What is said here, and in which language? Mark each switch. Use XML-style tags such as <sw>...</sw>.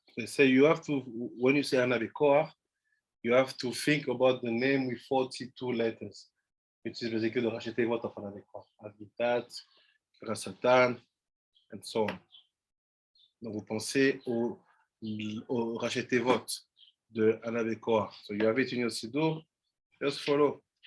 <en>They say you have to, when you say Anabikoach, you have to think about the name with 42 letters, which is basically the Rashi Tevot of Anabikoach. Agitat, Rasatan, and so on.</en> <fr>Donc vous pensez au Rashi Tevot de Anabikoach.</fr> <en>So you have it in your Siddur, just follow.</en>